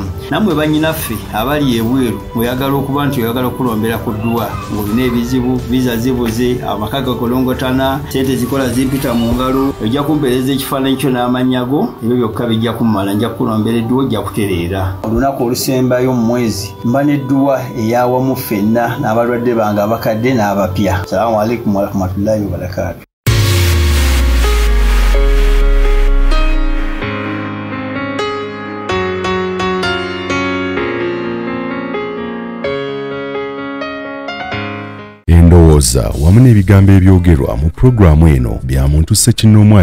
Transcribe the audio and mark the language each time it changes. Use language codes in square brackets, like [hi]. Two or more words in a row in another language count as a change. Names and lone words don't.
[lg] namwe banyinaffe abali ebweru oyagala okuba nti oyagala okulombera ku ddwa ng'olina ebizibu viza zibuze amaka gakolongotana sente zikola zimpita mu ngalo ojja kumpeereza ekifaananyi kyo n'amanyago ebyo byokka bijja kummala nja kukulombera eddwa ojja kutereera olunaku olusembayo mu mwezi mba n'eddwa eyawamu ffenna n'abalwadde bange abakadde n'abapya. [ar] السلام عليكم ورحمة الله وبركاته. [lg] Endowooza wamu n'ebigambo ebyogerwa mu pulogulaamu eno bya muntu ssekinnoomu